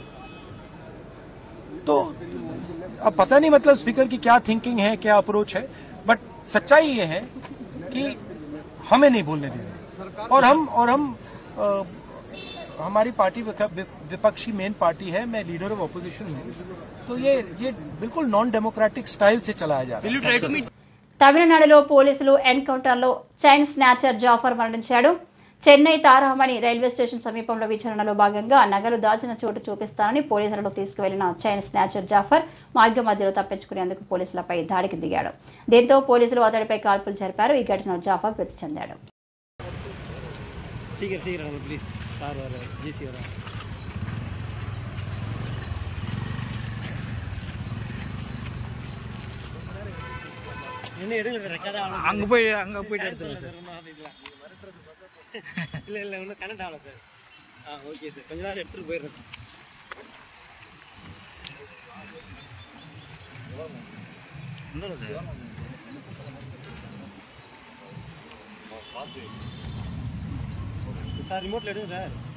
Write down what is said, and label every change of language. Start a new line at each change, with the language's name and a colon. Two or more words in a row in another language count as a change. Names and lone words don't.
Hindi: तो अब पता नहीं मतलब स्पीकर की क्या थिंकिंग है, क्या अप्रोच है, बट सच्चाई ये है कि हमें नहीं बोलने दिया। और हम हमारी पार्टी विपक्षी मेन पार्टी है, मैं
English: leader of opposition
Hindi: हूँ, तो ये बिल्कुल
English: non democratic style
Hindi: से चलाया जा रहा है।
Telugu: తమిళనాడులో పోలీసులు ఎన్కౌంటర్లో
English: chain snatcher
Telugu: జాఫర్ మరణించాడు. చెన్నై తారామణి
English: railway station
Telugu: సమీపంలో విచారణలో భాగంగా నగలు దాచిన చోటు చూపిస్తానని పోలీసులను తీసుకువెళ్లిన
English: chain snatcher
Telugu: జాఫర్ మార్గ మధ్యలో తప్పించుకునేందుకు పోలీసులపై దాడికి దిగాడు. దీంతో పోలీసులు అతడిపై కాల్పులు జరిపారు. ఈ ఘటనలో జాఫర్ మృతి చెందాడు.
Tamil: அங்க போயிட்டு எடுத்துறேன் சார். இல்ல ஒன்றும் கனெக்ட் ஆகல சார். ஓகே சார், கொஞ்ச நேரம் எடுத்துட்டு போயிடுறேன் சார். சார் ரிமோட்ல எடுங்க சார்.